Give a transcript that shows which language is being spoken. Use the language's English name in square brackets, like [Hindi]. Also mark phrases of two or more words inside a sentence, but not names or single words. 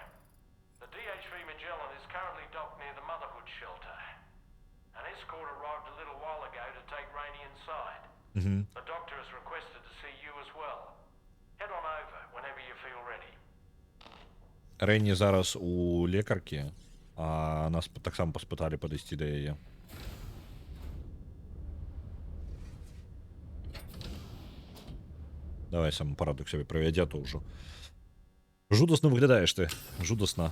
[English] The DH3 Magellan is currently docked near the Motherhood shelter. An escort arrived a little while ago to take Rainey inside. The doctor has requested to see you as well. Head on over whenever you feel ready. [Belarusian] Рейні зараз у лекаркі, а нас таксама паспыталі падысці да яе. Давай сам парадак сябе правядзе, а то ўжо. Жудасна выглядаеш ты, жудасна.